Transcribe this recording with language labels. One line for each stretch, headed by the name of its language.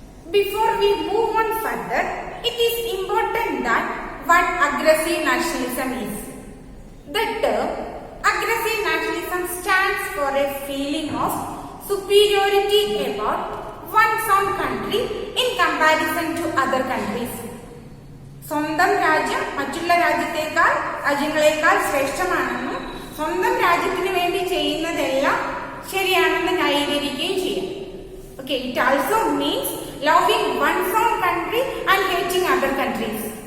English: Before we move on further, it is important that what aggressive nationalism is. The term aggressive nationalism stands for a feeling of superiority about one's own country in comparison to other countries.
Malayalam: സ്വന്തം രാജ്യം മറ്റുള്ള രാജ്യങ്ങളെക്കാൾ ശ്രേഷ്ഠമാണെന്നും സ്വന്തം രാജ്യത്തിന് വേണ്ടി ചെയ്യുന്നതെല്ലാം ശരിയാണെന്ന് ന്യായീകരിക്കുകയും ചെയ്യും.
English: Okay, it also means loving one's own country and hating other countries.